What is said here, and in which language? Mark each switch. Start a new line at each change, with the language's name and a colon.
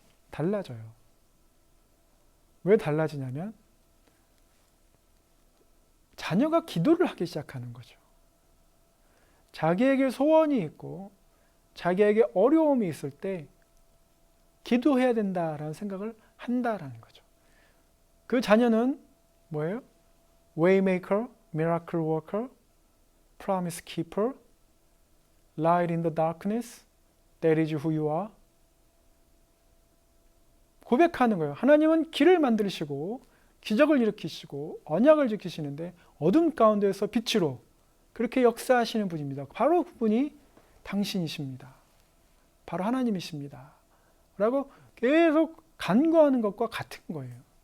Korean: 달라져요. 왜 달라지냐면 자녀가 기도를 하기 시작하는 거죠. 자기에게 소원이 있고 자기에게 어려움이 있을 때 기도해야 된다라는 생각을 한다라는 거죠. 그 자녀는 뭐예요?
English: Waymaker, Miracle Worker, Promise Keeper, Light in the Darkness, That is who you are.
Korean: 고백하는 거예요. 하나님은 길을 만드시고 기적을 일으키시고 언약을 지키시는데 어둠 가운데서 빛으로 그렇게 역사하시는 분입니다. 바로 그분이 당신이십니다. 바로 하나님이십니다. 라고 계속 간구하는 것과 같은 거예요.